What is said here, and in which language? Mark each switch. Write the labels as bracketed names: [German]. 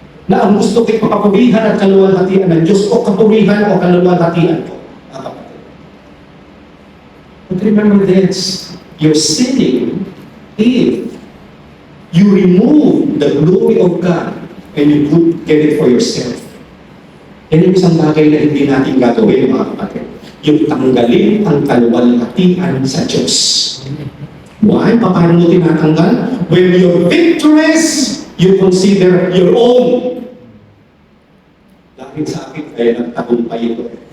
[Filipino] Na ang gusto ko'y kapapurihan at kaluwalhatian ng Diyos o kapurihan o kaluwalhatian ko, mga kapatid. [English] But remember this, you're sinning if you remove the glory of God and you get it for yourself. [Filipino] Yan yung isang bagay na hindi natin gagawin, mga kapatid. Yung tanggalin ang kaluwalhatian sa Diyos. [English] Why? [Filipino] Paano mo tinatanggal? [English] When you're victorious, you consider your own. [Filipino] Dahil sa akin, kaya nagtagumpay ito.